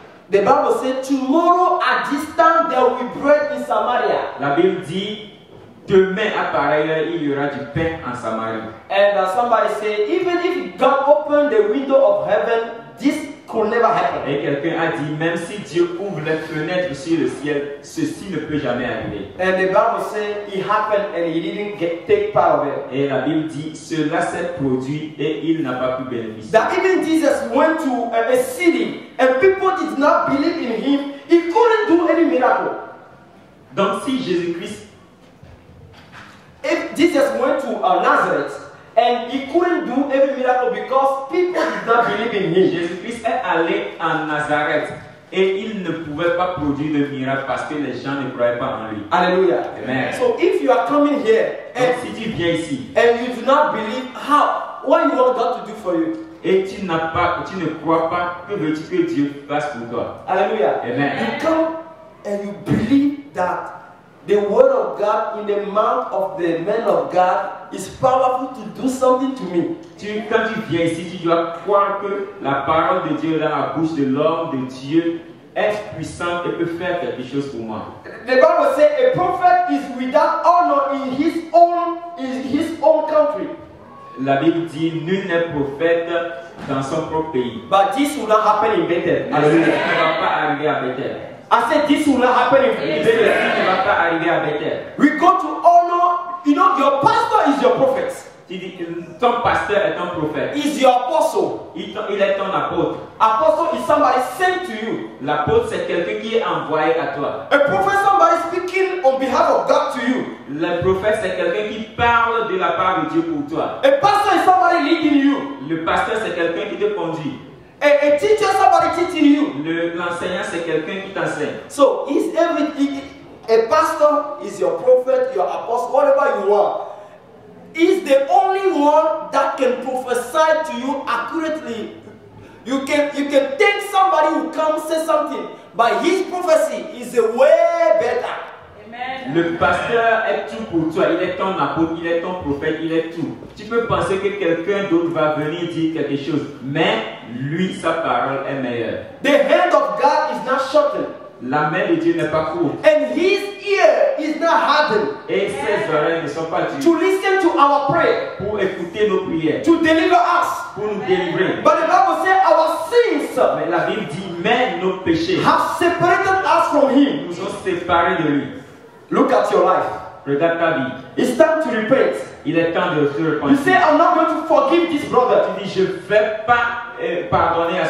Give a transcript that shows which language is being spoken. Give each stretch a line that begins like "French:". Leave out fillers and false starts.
English: The Bible says, tomorrow at this time there will be bread in Samaria.
French: La Bible dit, demain à pareille heure, il y aura du pain en Samarie.
English: And somebody said, even if God opened the window of heaven, this could never happen.
French: Et quelqu'un a dit, même si Dieu ouvre les fenêtres sur le ciel, ceci ne peut jamais arriver.
English: And the Bible said it happened and he didn't take part of it.
French: Et la Bible dit, cela s'est produit et il n'a pas pu bénéficier.
English: That even Jesus went to a city and people did not believe in him, he couldn't do any miracle.
French: Donc si Jésus-Christ,
English: If Jesus went to Nazareth and he couldn't do every miracle because people did not believe in him.
French: Jésus-Christ est allé en Nazareth et il ne pouvait pas produire de miracle parce que les gens ne croyaient pas en lui. Hallelujah. Amen.
English: So if you are coming here
French: Donc si tu viens ici
English: and you do not believe, what you want God to do for you?
French: et tu ne crois pas, que veux-tu que Dieu fasse pour toi? Hallelujah. Amen.
English: You come and you believe that the word of God in the mouth of the man of God is powerful to do something to me.
French: Quand tu viens ici, tu dois croire que la parole de Dieu dans la bouche de l'homme de Dieu est puissante et peut faire quelque chose pour moi.
English: The Bible says a prophet is without honor in his own country.
French: La Bible dit, nul n'est prophète dans son propre pays.
English: But this will not happen in Bethel.
French: Mais ceci ne va pas arriver à Bethel.
English: I said this will not happen in
French: Ceci
English: Bethel.
French: ne va pas arriver à Bethel.
English: We go to honor, your pastor is your prophet.
French: Tu dis, ton pasteur est ton prophète.
English: Is your apostle.
French: Il est ton apôtre.
English: Apostle is somebody sent to you.
French: L'apôtre, c'est quelqu'un qui est envoyé à toi.
English: A prophet, somebody speaking on behalf of God to you.
French: Le prophète, c'est quelqu'un qui parle de la part de Dieu pour toi.
English: A pastor is somebody leading you.
French: Le pasteur, c'est quelqu'un qui te conduit.
English: A teacher, somebody teaching you.
French: L'enseignant, c'est quelqu'un qui t'enseigne.
English: So, is everything, a pastor is your prophet, your apostle, whatever you want. Is the only one that can prophesy to you accurately. You can take somebody who comes say something, but his prophecy is a way better. Amen.
French: Le pasteur est tout pour toi. Il est ton apôtre, il est ton prophète, il est tout. Tu peux penser que quelqu'un d'autre va venir dire quelque chose, mais lui, sa parole est meilleure.
English: The hand of God is not shortened.
French: La main de Dieu n'est pas courte.
English: And his ear is not hardened.
French: Et ses oreilles ne sont pas dures.
English: To listen to our prayer.
French: Pour écouter nos prières.
English: To deliver us.
French: Pour nous délivrer.
English: But the Bible says our sins.
French: Mais la Bible dit, mais nos péchés
English: have separated us from him.
French: Nous ont séparés de lui.
English: Look at your life.
French: Regarde ta vie.
English: It's time to repent.
French: Il est temps de se
English: You
French: repentir.
English: say, I'm not going to forgive this brother.
French: Tu dis, je ne vais pas pardonner à ce